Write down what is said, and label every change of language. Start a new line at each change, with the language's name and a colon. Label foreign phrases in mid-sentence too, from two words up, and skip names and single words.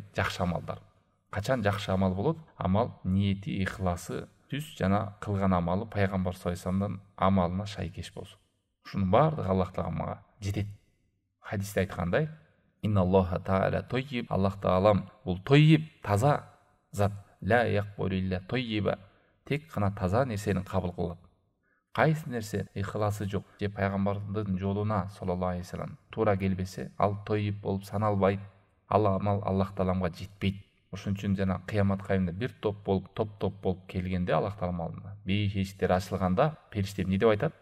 Kyrgyz: Жакшы амалдар. Качан жакшы амал болот? Амал ниети, ихласы түз жана кылган амалы пайгамбар
Arabic: صلى الله عليه وسلم
Kyrgyz: амалына шайкеш болсун. Ушунун бардыгы Аллах тааламга жетет. Хадисте айткандай:
Arabic: "إن الله تعالى طيب",
Kyrgyz: Аллах таалам бул тойиб, таза зат.
Arabic: لا يقبل إلا طيبا.
Kyrgyz: Тек гана таза нерсени кабыл кылат. Кайсы нерсе ихласы жок же пайгамбардын жолуна
Arabic: صلى الله عليه وسلم
Kyrgyz: туура келбесе, ал тойиб болуп саналбайт. Ал амал Аллах тааламга жетпейт. Ошон үчүн жана кыямат кайымында бир топ болуп келгенде Аллах таалам алдына бейиш эшиктер ачылганда периште эмне деп айтат?